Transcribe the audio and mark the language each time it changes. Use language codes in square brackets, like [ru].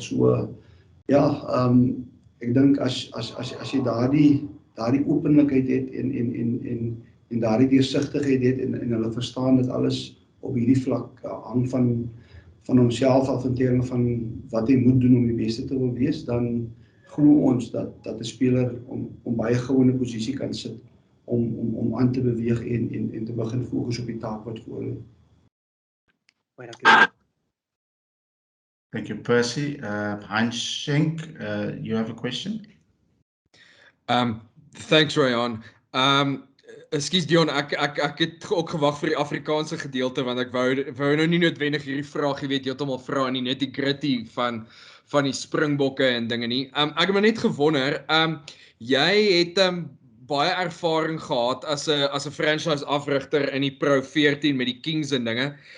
[af] So ek dink as jy daardie openlikheid het en daardie deursigtigheid het en hulle verstaan dat alles op hierdie vlak hang van homself af in terme van wat hy moet doen om die beste te wil wees, dan glo ons dat 'n speler om baie gou in 'n posisie kan sit om aan te beweeg en te begin fokus op die taak wat voor lê. Baie dankie. [en] Thank you, Percy. Heinz Schenk, you have a question? Thanks, Ryan. [af] Ekskuus Deon, ek het ook gewag vir die Afrikaanse gedeelte, want ek wou nou nie noodwendig hierdie vraag, jy weet, heeltemal vra in die nitty-gritty van die Springbokke en dinge nie. Ek het maar net gewonder, jy het baie ervaring gehad as 'n franchise afrigter in die Pro 14 met die Kings en dinge.